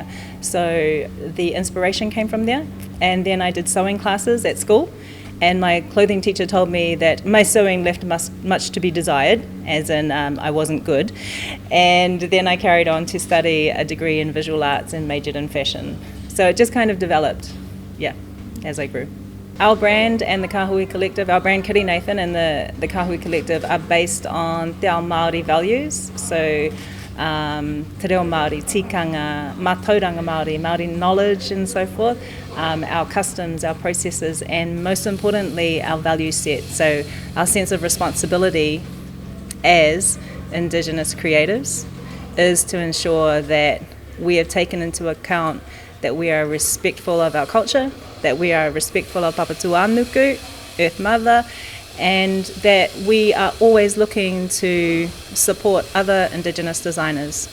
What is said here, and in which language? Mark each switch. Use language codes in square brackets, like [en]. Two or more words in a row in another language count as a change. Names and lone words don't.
[en] So the inspiration came from there. And then I did sewing classes at school, and my clothing teacher told me that my sewing left much to be desired, as in I wasn't good. And then I carried on to study a degree in visual arts and majored in fashion. So it just kind of developed, as I grew. Our brand and the Kahui Collective, our brand Kiri Nathan and the Kahui Collective are based on [mi] te ao Māori [en] values. So [mi] te reo Māori, tikanga, mātauranga Māori, [en] Māori knowledge and so forth, our customs, our processes, and most importantly, our value set. So our sense of responsibility as Indigenous creatives is to ensure that we have taken into account that we are respectful of our culture, that we are respectful of Papatūānuku, Earth Mother, and that we are always looking to support other Indigenous designers.